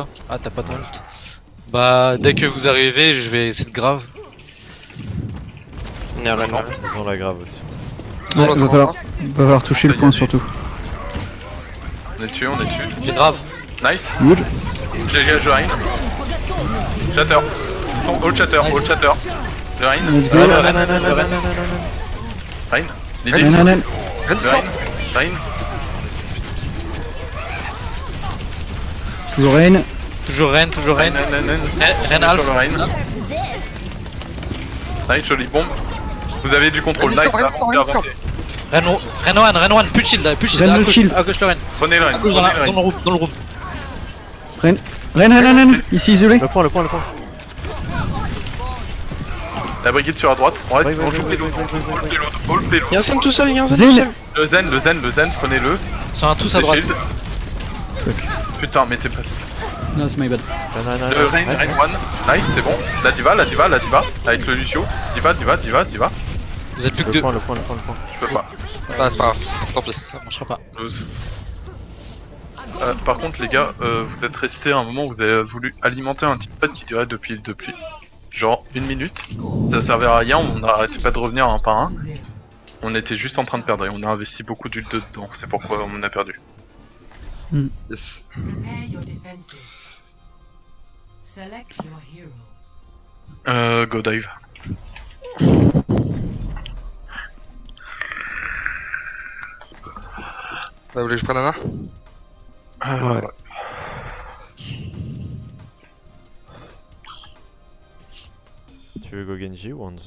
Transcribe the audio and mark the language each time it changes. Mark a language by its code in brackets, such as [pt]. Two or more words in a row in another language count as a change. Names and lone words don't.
[fr] Ah, t'as pas ton ult. Bah, dès que vous arrivez, je vais essayer de grave. On est à Rennes. Ils ont la grave aussi. Ils ont Ouais, la va trans, falloir, hein. va falloir toucher le point surtout. On est dessus, on est dessus. J'ai grave. Nice. Good. J'ai le Rein. Chatter. [en] All chatter, all chatter. [fr] Le Rein. [en] Let's go. [fr] Rein. Nan, L'idée nan, nan. Ren Le stop. Rein. Toujours Rain. Toujours Ren, toujours Ren. Ren Alpha. Sur le Rein. Nice, jolie bombe. Vous avez du contrôle. Rein Nice. score, Rein score, avancez, Rein avancez. Ren 1, plus de shield, plus de shield. Ren À le gauche, shield. à gauche le Ren. Prenez le Rein. À gauche Prenez le dans le Rein. room, dans le room. Rain. Rain, nan, nan, nan. Ici isolé. Le point. La brigade sur la droite. On reste, Ouais, on ouais, joue ouais, payload. ouais, [en] All payload. All payload. [fr] Y'a un Zen tout seul, y'a un Zen Zen. tout seul. Le zen, prenez-le. Ils sont tous à Les droite. shields. Putain, mais t'es passé. Non, c'est [en] my bad. [fr] Le Rein, Rein 1. Nice, c'est bon. La diva. Avec le Lucio. Diva. Vous êtes plus que Le deux. point. Je peux pas. Ah, c'est pas grave. Tant pis. Ça marchera pas. Par contre, les gars, vous êtes restés à un moment où vous avez voulu alimenter un teampad qui durait depuis genre 1 minute. Ça servait à rien, on n'arrêtait pas de revenir un par un. On était juste en train de perdre et on a investi beaucoup d'huile dedans. C'est pourquoi on a perdu. Yes. [en] Prepare your defenses. Select your hero. Go dive. [fr] Vous voulez que je prenne Nana? Ouais. Tu veux go Genji ou Hanzo?